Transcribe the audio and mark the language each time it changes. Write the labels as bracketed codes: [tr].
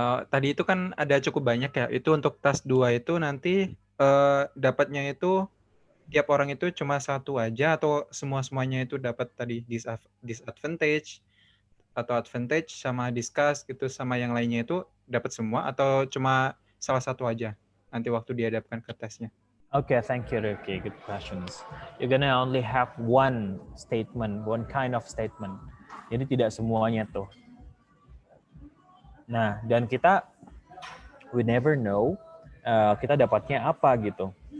[id] Tadi itu kan ada cukup banyak ya. Itu untuk task 2 itu nanti dapatnya itu tiap orang itu cuma satu aja atau semuanya itu dapat tadi disadvantage atau advantage sama discuss gitu sama yang lainnya itu dapat semua atau cuma salah satu aja nanti waktu dihadapkan ke tesnya? [en] Okay, thank you, Ricky. Good questions. You're gonna only have one statement, one kind of statement. [id] Jadi tidak semuanya tuh. Nah, dan [en] we never know [id] kita dapatnya apa gitu.